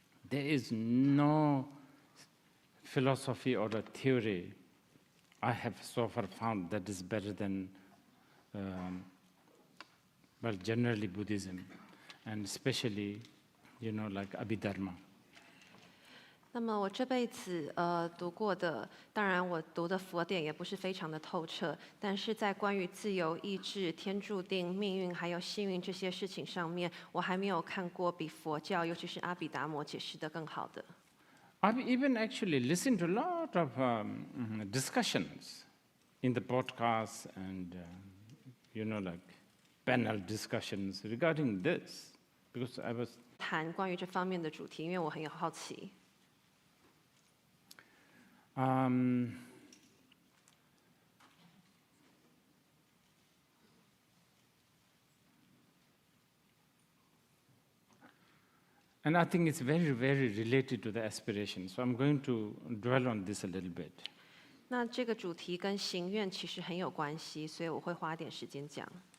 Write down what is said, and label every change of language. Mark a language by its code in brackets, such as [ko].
[en] There is no philosophy or a theory I have so far found that is better than, well, generally Buddhism, and especially, like Abhidharma. [zh] 那么我这辈子读过的，当然我读的佛典也不是非常的透彻，但是在关于自由意志、天注定、命运还有幸运这些事情上面，我还没有看过比佛教，尤其是阿毗达摩解释的更好的。 [en] I've even actually listened to a lot of discussions in the podcasts and, like panel discussions regarding this, because I was [zh] 谈关于这方面的主题，因为我很有好奇。 [en] And I think it's very, very related to the aspiration. So I'm going to dwell on this a little bit. [zh] 那这个主题跟行愿其实很有关系，所以我会花点时间讲。